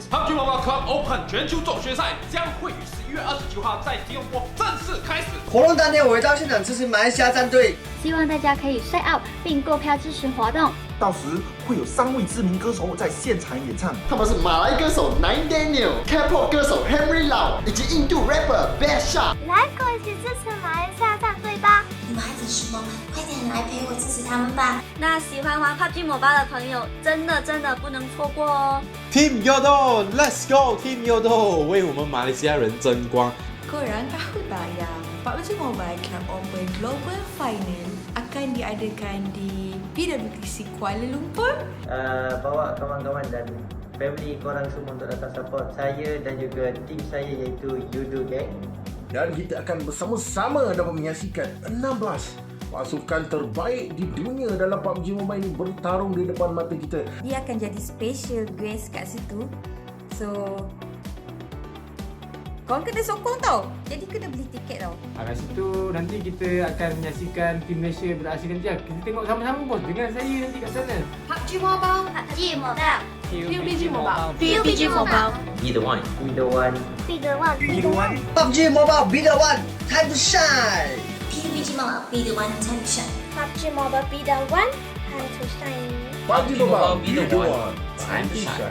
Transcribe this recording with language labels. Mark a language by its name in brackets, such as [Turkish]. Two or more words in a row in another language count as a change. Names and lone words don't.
[Chinese] PUBG Mobile Club Open 全球总决赛将会于11月29号在吉隆坡正式开始。活动当天我会到现场支持马来西亚战队，希望大家可以晒 out 并购票支持活动。到时会有3位知名歌手在现场演唱，他们是马来歌手 Daniel、K-pop 歌手 Henry Lau 以及印度 rapper Best Shot。来，跟我一起支持马来西亚战队吧！你们还等什么？快点来陪我支持他们吧！那喜欢玩 PUBG Mobile 的朋友，真的不能错过哦 [English] ！Team Yodo，Let's go Team Yodo， [Chinese] 为我们马来西亚人争光。 [Malay] Korang tahu tak yang PUBG Mobile Club Open Global Final akan diadakan di PWTC Kuala Lumpur? Bawa kawan-kawan dan family korang semua untuk datang support saya dan juga tim saya iaitu Yudo Gang. Dan kita akan bersama-sama dapat menyaksikan 16 pasukan terbaik di dunia dalam PUBG Mobile ini bertarung di depan mata kita. Dia akan jadi [English] special guest [Malay] kat situ. So, korang kena sokong tau. Jadi kena beli tiket tau. Kat situ nanti kita akan menyaksikan tim Malaysia beraksi nanti. Kita tengok sama-sama bos dengan saya nanti kat sana. [English] PUBG Mobile, PUBG Mobile, PUBG Mobile, PUBG Mobile. Be the one. Be the one. Be the one. Be the one. PUBG Mobile, be the one. Time to shine. PUBG Mobile, be the one, time to shine. PUBG Mobile, be the one. Time to shine. PUBG Mobile, be the one. Time to shine.